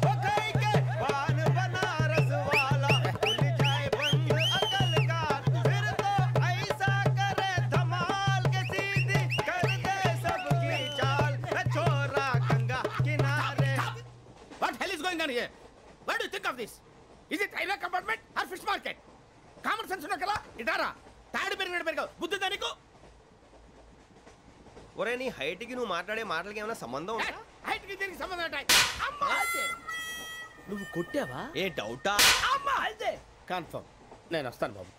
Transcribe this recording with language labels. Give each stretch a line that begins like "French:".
Hindi: ओ खाई के पान बनारस वाला, खुल जाए बंद अकल का. फिर तो ऐसा करे धमाल के सीधी कर दे सबकी चाल. छोरा गंगा किनारे.
English: What hell is going on here? What do you think of this? Is it railway compartment or fish market? Common sense
Telugu: ఉన్న కదా ఇటారా. తాడు పెరిగావు బుద్ధి దానికి. ఒరే నీ హైట్ కి నువ్వు మాట్లాడే మాటలకి ఏమైనా సంబంధం ఉందా? హైట్ కి దీనికి సంబంధం ఉంటాయి. అమ్మా అదే. నువ్వు కొట్టావా? ఏ డౌటా? అమ్మా అదే. కన్ఫర్మ్. నేను వస్తాను బాబు.